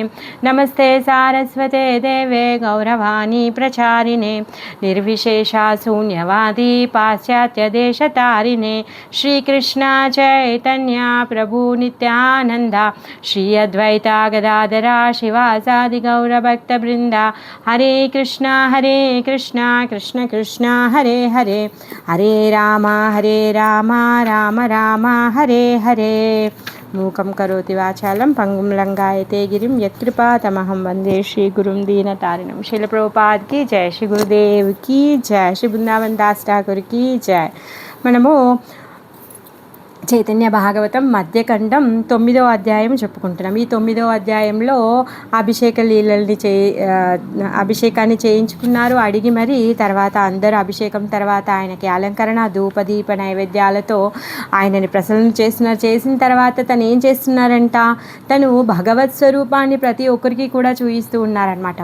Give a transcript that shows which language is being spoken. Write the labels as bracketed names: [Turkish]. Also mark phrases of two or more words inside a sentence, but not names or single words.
[Sanskrit] नमस्ते सारस्वते देवे गौरवाणी प्रचारिणे निर्विशेषा शून्यवादी पाश्चात्यदेशतारिणे। श्रीकृष्ण चैतन्य प्रभु नित्यानन्द श्री अद्वैता गदाधरा शिवासादि गौरभक्तवृन्दा। हरे कृष्ण कृष्ण कृष्ण हरे हरे हरे राम राम राम हरे हरे। मूकं करोति वाचालं पंगुं लंघयते गिरिं यत्कृपातमहं वन्दे श्रीगुरुं दीनतारिणं। [Hindi] श्रील प्रभुपाद की जय, श्री गुरुदेव की जय, श्री वृंदावन दास ठाकुर की जय। [Telugu] మనము చైతన్య భాగవతం మధ్యఖండం 9వ అధ్యాయం చెప్పుకుంటున్నాం. ఈ 9వ అధ్యాయంలో అభిషేక లీలల్ని అభిషేకాన్ని చేయించుకున్నారు అడిగి మరి. తర్వాత అందరూ అభిషేకం తర్వాత ఆయనకి అలంకరణ ధూపదీప నైవేద్యాలతో ఆయనని ప్రసన్నం చేసిన తర్వాత తను ఏం చేస్తున్నారంట, తను భగవత్ స్వరూపాన్ని ప్రతి ఒక్కరికి కూడా చూపిస్తూ ఉన్నారనమాట.